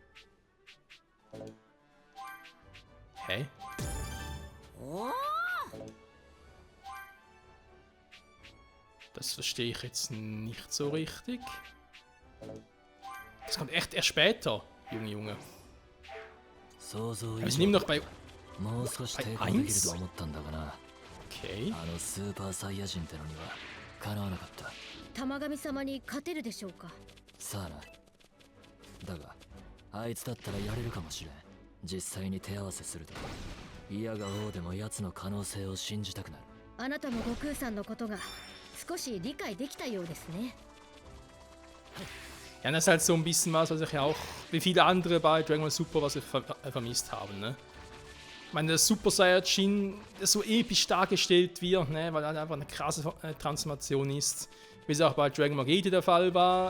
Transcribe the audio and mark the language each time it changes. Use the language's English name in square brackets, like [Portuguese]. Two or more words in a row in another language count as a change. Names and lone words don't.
[German] Hä? Das verstehe ich jetzt nicht so richtig. Das kommt echt erst später, Junge. Wir sind immer noch bei [Japanese] もう少し抵抗できると思ったんだがな。 [German] Okay. [Japanese] あのスーパーサイヤ人ってのにはかなわなかった。玉神様に勝てるでしょうか。さあな。だがあいつだったらやれるかもしれん。実際に手合わせすると嫌が王でも奴の可能性を信じたくなる。あなたも悟空さんのことが少し理解できたようですね。 [German] Ja, das ist halt so ein bisschen was ich ja auch, wie viele andere bei Dragon Ball Super, was ich vermisst habe, ne? Ich meine, der Super Saiyajin, der so episch dargestellt wird, ne? Weil er einfach eine krasse Transformation ist. Wie es auch bei Dragon Ball GT der Fall war.